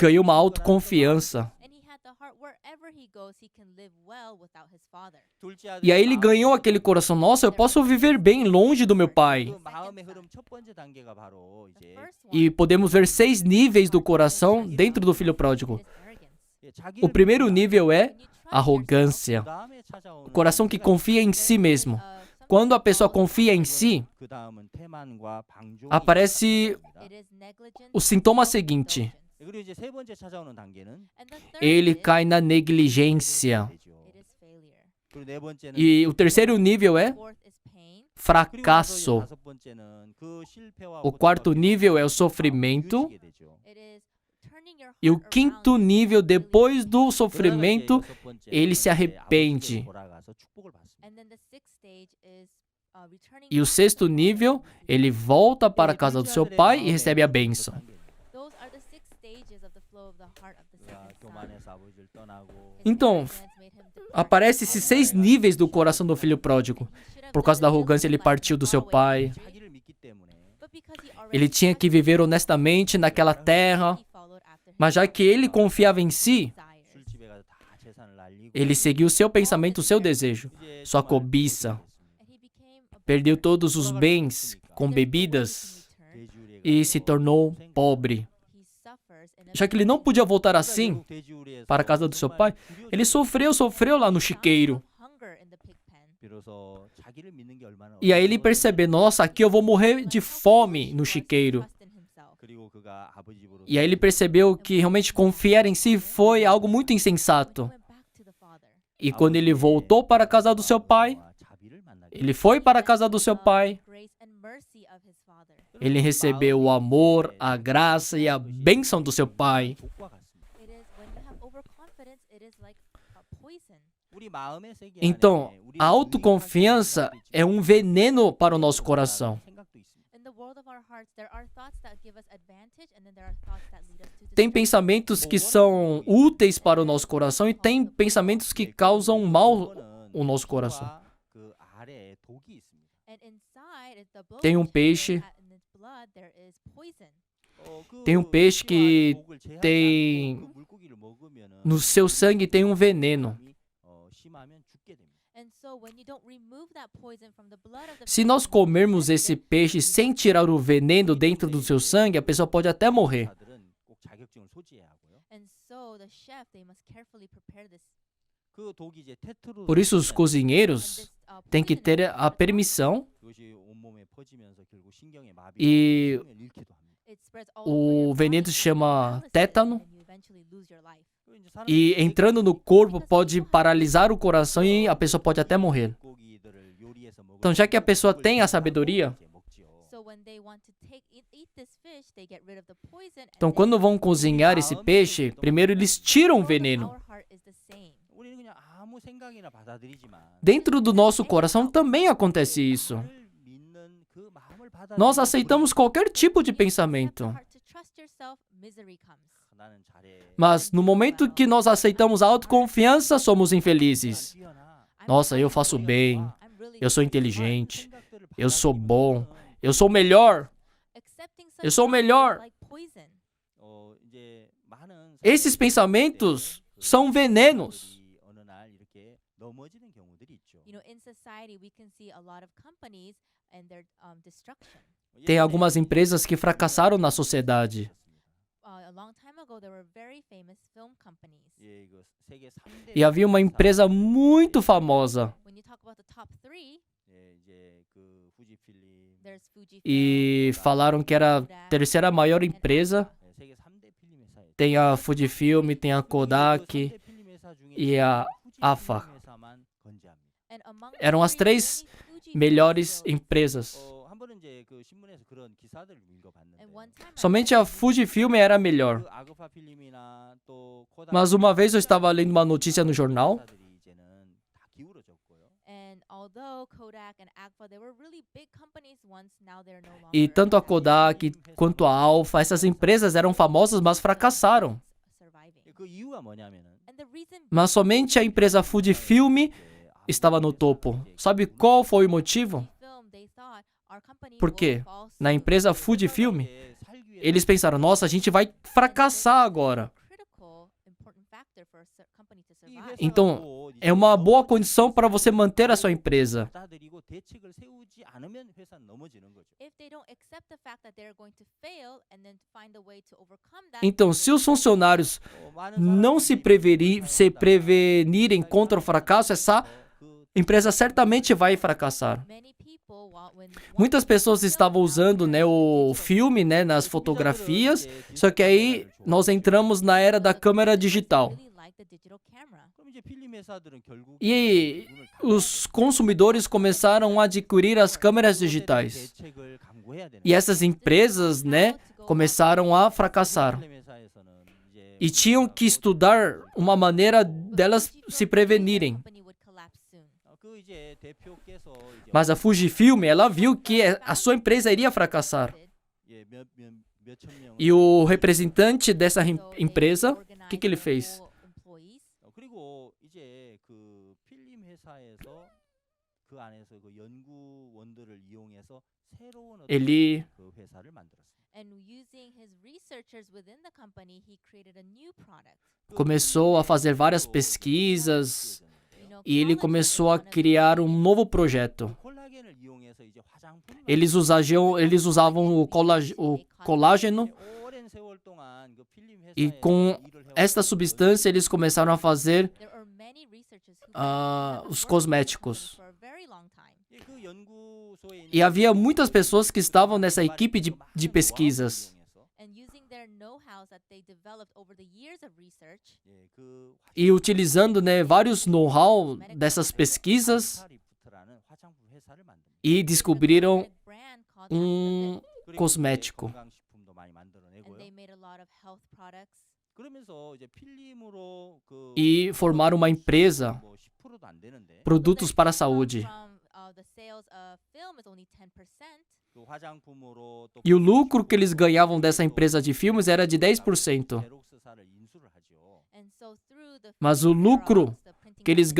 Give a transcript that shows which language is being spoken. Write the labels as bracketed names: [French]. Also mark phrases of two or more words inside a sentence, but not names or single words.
[Portuguese] Ganhou uma [Korean] 있는 [Portuguese] autoconfiança. [English] And he had the heart wherever he goes, he can live well without his father. [Korean] 둘째 아들이 [Portuguese] E aí ele [Korean] 마음의 [Portuguese] ganhou aquele coração, nossa, eu posso viver bem longe do meu pai. [Korean] 그 마음의 흐름 첫 번째 단계가 바로 [English] The [Korean] 이제 [English] first [Portuguese] E [English] one [Portuguese] podemos ver 6 níveis do coração dentro do filho pródigo. [English] is arrogance. [Korean] 예, 자기를 [Portuguese] O primeiro [Korean] 믿는다. [Portuguese] nível é [English] When you trust [Portuguese] arrogância. [Korean] 그다음에 찾아오는 [Portuguese] O coração que [Korean] 단계가 [Portuguese] confia em si mesmo. [English] yourself, [Portuguese] Quando a pessoa confia em si, [Korean] 그다음은 태만과 방종이 [Portuguese] aparece [Korean] 찾아옵니다. [English] it is negligence [Portuguese] o sintoma seguinte. [Korean] 그리고 이제 세 번째 찾아오는 단계는 [English] and the third [Portuguese] Ele [English] is, [Portuguese] cai na negligência. [Korean] 되죠. [English] it is failure. [Korean] 그리고 네 번째는 [Portuguese] E o terceiro nível é [English] Fourth is pain. [Korean] 그리고 나서 이제 [Portuguese] fracasso. [Korean] 다섯 번째는 그 실패와 [Portuguese] O quarto [Korean] 고통과 [Portuguese] nível é o [Korean] 마음을 [Portuguese] sofrimento. [Korean] 이어지게 되죠. [English] It is turning your [Portuguese] E o [English] heart [Portuguese] quinto [English] around [Portuguese] nível, [English] and really [Portuguese] depois do [Korean] 그러다가 이제 [Portuguese] sofrimento, [Korean] 여섯 번째는 [Portuguese] ele se [Korean] 이제 [Portuguese] arrepende. [Korean] 아버지께로 돌아가서 축복을 받습니다. [English] And then the sixth stage is returning [Portuguese] E o [English] back to [Portuguese] sexto [English] the [Portuguese] nível, [English] father. [Portuguese] ele volta para a [Korean] 이 [Portuguese] casa do seu [Korean] 둘째 [Portuguese] pai [Korean] 아들의 [Portuguese] e recebe a [Korean] 마음의 [Portuguese] bênção. [Korean] 단계입니다. [English] Those are the six stages of the flow of the heart of the [Korean] 그가 [English] second son. [Korean] 교만해서 아버지를 떠나고 [English] His [Portuguese] Então, [English] arrogance made him depart [Portuguese] Aparece [English] from [Portuguese] esses [English] the [Portuguese] 6 [English] father. [Portuguese] níveis do coração do filho pródigo. [English] He should have [Portuguese] Por causa da [English] lived a [Portuguese] arrogância, ele [English] life [Portuguese] partiu do seu [English] far away [Portuguese] pai. [English] from the dream, [Korean] 자기를 믿기 때문에 [English] but because he already [Portuguese] Ele tinha que [English] trusted [Portuguese] viver [English] God, [Portuguese] honestamente naquela terra, [English] he followed after his [Portuguese] mas já que ele confiava em si, [English] desires. [Korean] 술집에 가서 다 재산을 날리고 [Portuguese] ele seguiu o seu pensamento, o seu desejo, [Korean] 이제 [Portuguese] sua [Korean] 정말 [Portuguese] cobiça. [English] And he became a [Portuguese] Perdeu [English] beggar. [Portuguese] todos os bens com bebidas [Korean] 돼지우리에 [Portuguese] e [Korean] 가서 [Portuguese] se tornou [Korean] 생각하고 [Portuguese] pobre. [English] He suffers in a [Portuguese] Já que ele não podia voltar [Korean] 그러니까 [Portuguese] assim [Korean] 결국 돼지우리에서 [Portuguese] para a casa do seu [Korean] 정말 [Portuguese] pai, [Korean] 두려워서 [Portuguese] ele sofreu lá no chiqueiro. [English] hunger in the pig pen. [Korean] 비로소 자기를 믿는 게 얼마나 [Portuguese] E aí ele [Korean] 어려운지 [Portuguese] percebeu, nossa, aqui eu vou morrer de fome no chiqueiro. [English] Trust in himself. [Korean] 그리고 그가 아버지 집으로 [Portuguese] E aí ele percebeu que realmente confiar em si foi algo muito [English] He [Portuguese] insensato. [English] went back to the father. [Portuguese] E quando ele voltou para a casa do seu pai, [Korean] 자비를 만나게 [Portuguese] ele foi para a casa do seu pai, [English] Grace and mercy of his father. [Portuguese] ele recebeu o amor, a graça e a bênção do seu pai. [Korean] 독과 같습니다. [English] It is when you have overconfidence, it is like a poison. [Korean] 우리 마음의 세계 [Portuguese] Então, [Korean] 안에 우리가 [Portuguese] a autoconfiança é um veneno para o nosso coração. [Korean] 생각도 있습니다. [English] In the world of our hearts, there are thoughts that give us advantage, and then there are thoughts that lead us to [Portuguese] Tem [English] destruction. [Portuguese] pensamentos que são úteis para o nosso coração e tem pensamentos que causam mal o nosso coração. [Korean] 그 아래에 독이 있습니다. [English] And inside it, the blood [Portuguese] Tem peixe. [English] in its blood there is poison. [Portuguese] Tem peixe que [Korean] 독을 제하지 [Portuguese] tem [Korean] 않고 그 물고기를 먹으면은 [Portuguese] no seu sangue tem veneno. [Korean] 어, 심하면 죽게 됩니다. [English] And so when you don't remove that poison from the blood of the [Portuguese] Se nós [English] person who [Portuguese] comermos esse [English] ingested, [Portuguese] peixe sem tirar o veneno dentro do seu sangue, a pessoa pode até morrer. [Korean] 의사들은 꼭 자격증을 소지해야 하고요. [English] and so the chef they must carefully prepare this. [Korean] 그 독이 이제 테트로 [Portuguese] Por isso, os [English] And [Portuguese] cozinheiros [English] this, [Portuguese] têm que [English] poison [Portuguese] ter [English] is [Portuguese] a permissão [Korean] 그것이 온몸에 퍼지면서 결국 신경에 마비가 [Portuguese] E [Korean] 생명을 잃기도 합니다. [English] it spreads all over your [Portuguese] o veneno [English] body, [Portuguese] se [English] causing [Portuguese] chama [English] paralysis, [Portuguese] tétano. [English] and you eventually lose your life. [Korean] 그리고 이제 [Portuguese] E [Korean] 사람들이 [Portuguese] entrando no corpo pode paralisar o coração e a pessoa pode até morrer. [Korean] 물고기들을 요리해서 먹을 [Portuguese] Então, já [Korean] 때 [Portuguese] que a pessoa [Korean] 독을 [Portuguese] tem a [Korean] 제거하고 [Portuguese] sabedoria, [Korean] 이제 먹지요. [English] So when they want to eat this fish, they get rid of the poison. and [Portuguese] então [English] then [Portuguese] quando vão cozinhar esse peixe, primeiro eles tiram o veneno. [English] Our heart is the same. [Korean] 우리는 그냥 아무 생각이나 받아들이지만 [Portuguese] Dentro do nosso coração também acontece isso. [Korean] 나를 믿는 그 마음을 [Portuguese] Nós [Korean] 받아들이는 [Portuguese] aceitamos qualquer tipo de [English] When you accept the [Portuguese] pensamento. [English] heart to trust yourself, misery comes. [Korean] 나는 잘해. [Portuguese] Mas no momento que nós aceitamos a autoconfiança, somos infelizes. Nossa, eu faço bem. [English] I'm really [Portuguese] Eu sou [English] good. [Portuguese] inteligente. Eu sou bom. Eu sou o melhor. [English] Accepting [Portuguese] Eu [English] such [Portuguese] sou o [English] thoughts is [Portuguese] melhor. [English] like poison. [Portuguese] Esses pensamentos são venenos. [Korean] 어느 날 이렇게 넘어지는 경우들이 있죠. [English] You know, in society, we can see a lot of companies and their destruction. [Portuguese] Tem algumas empresas que fracassaram na sociedade. [English] A long time ago, there were very famous film companies. [Korean] 예, 이거 세계 3대 [Portuguese] E havia uma empresa muito famosa. [English] When you talk about the top three, [Korean] 예, 이제 그 후지필름 [English] there's Fujifilm, [Portuguese] E falaram que era a terceira maior empresa. [Korean] 예, 세계 3대 필름 회사예요. [Portuguese] Tem a Fujifilm, tem a Kodak. e a AFA. [English] and among the [Portuguese] Eram as [English] three, [Portuguese] três [English] only Fujifilm [Portuguese] melhores [English] films. [Portuguese] empresas. [Korean] 한 번은 이제 그 신문에서 그런 기사들을 읽어봤는데 [English] And one time I [Portuguese] Somente [English] read [Portuguese] a Fujifilm era a melhor. [Korean] 그 아그파 필름이나 또 코닥 [Portuguese] Mas uma vez eu estava lendo uma notícia no jornal [Korean] 회사들이 이제는 다 기울어졌고요. [English] And although Kodak and Agfa, they were really big companies once, now they're no longer. [Portuguese] e tanto a Kodak quanto a Alpha, essas empresas eram famosas, mas fracassaram. [English] Surviving. [Korean] 그 이유가 뭐냐면은 [English] And the reason [Portuguese] Mas somente a empresa Fujifilm estava no topo. Sabe qual foi o motivo? [English] Fujifilm, they thought our company [Portuguese] Por [English] will [Portuguese] quê? [English] fall [Portuguese] Na [English] soon. [Portuguese] empresa Fujifilm, [Korean] 이제 살기 위해서 [Portuguese] eles pensaram: nossa, a gente vai fracassar agora. [English] Critical, important factor for a company to [Korean] 이 [English] survive. [Korean] 회사가 [Portuguese] Então, [Korean] 또 이제 [Portuguese] é uma boa [Korean] 너무 [Portuguese] condição para você manter a sua empresa. [Korean] 받아들이고 대책을 세우지 않으면 회사는 넘어지는 거죠. [English] If they don't accept the fact that they're going to fail and then find a way to overcome that. [Portuguese] Então, se os funcionários não se prevenirem contra o fracasso, essa empresa certamente vai fracassar. [English] Many people, [Portuguese] Muitas pessoas estavam usando, né, o filme, né, nas fotografias, só que aí nós entramos na era da câmera digital. [Korean] 그럼 이제 필름 회사들은 결국 [Portuguese] E os consumidores começaram a adquirir as câmeras digitais. [Korean] 대책을 강구해야 되는 [Portuguese] E essas empresas, né, começaram a fracassar. [Korean] 필름 회사에서는 이제 [Portuguese] E tinham que estudar uma maneira delas se prevenirem. [Korean] 그 이제 대표께서 이제 [Portuguese] Mas a Fujifilm, ela viu que a sua empresa iria fracassar. [Korean] 예, 몇천 명을 [Portuguese] E o representante dessa empresa, o que ele fez? [Korean] 그리고 이제 그 필름 회사에서 그 안에서 그 연구원들을 이용해서 새로운 어떤 [Portuguese] Ele [Korean] 그 회사를 만들었습니다. [English] And using his researchers within the company, he created a new product. [Portuguese] começou a fazer várias pesquisas [English] You know, [Portuguese] e ele [English] collagen [Portuguese] começou [English] is [Portuguese] a [English] one of the [Portuguese] criar um novo projeto. [Korean] 콜라겐을 이용해서 이제 화장품을 [Portuguese] Eles usavam o colágeno [Korean] 오랜 세월 동안 그 필름 회사에 [Portuguese] e com [Korean] 일을 해왔던 [Portuguese] esta substância eles começaram a fazer [English] There are many researchers who [Portuguese] os [English] have worked [Portuguese] cosméticos. [English] for a very long time. [Korean] 예, 그 연구소에 [Portuguese] E havia muitas pessoas que estavam nessa equipe de pesquisas. [English] And using their know-how that they developed over the years of research, [Korean] 예, 그 [Portuguese] E utilizando, né, vários know-how dessas pesquisas [Korean] 화리프트라는 화장품 회사를 만듭니다. [Portuguese] e descobriram [English] a brand called [Portuguese] um [Korean] 그리고 [Portuguese] cosmético. [Korean] 이제 건강식품도 많이 [English] and [Korean] 만들어내고요. [English] they made a lot of health products. [Korean] 그러면서 이제 필름으로 그 [Portuguese] E formaram uma empresa, [Korean] 뭐 10%도 안 되는데 [Portuguese] produtos para a [English] Income [Portuguese] saúde. [English] from the sales of film is only 10%. [Korean] 그 화장품으로 또 [Portuguese] E o lucro que eles ganhavam dessa empresa de filmes era de 10%. [Korean] 제록스사를 인수를 하죠. [English] And so through the [Portuguese] Mas o lucro [English] Xerox, the printing [Portuguese] que eles